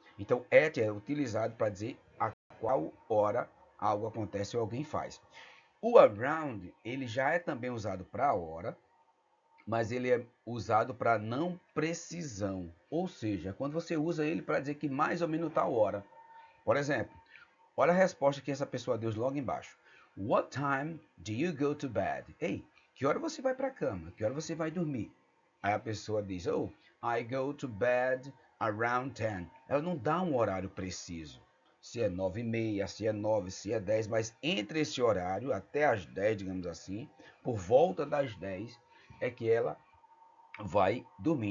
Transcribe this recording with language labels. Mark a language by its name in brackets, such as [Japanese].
[Portuguese] Então, at é utilizado para dizer a qual hora algo acontece ou alguém faz. O around, ele já é também usado para a hora, mas ele é usado para não precisão. Ou seja, quando você usa ele para dizer que mais ou menos tal hora. Por exemplo, olha a resposta que essa pessoa deu logo embaixo. [English] What time do you go to bed? [Portuguese] Ei, que hora você vai para a cama? Que hora você vai dormir? Aí a pessoa diz, oh, [English] I go to bed around 10. [Portuguese] Ela não dá um horário preciso. Se é 9:30, se é 9, se é 10, mas entre esse horário, até as 10, digamos assim, por volta das 10, é que ela vai dormir.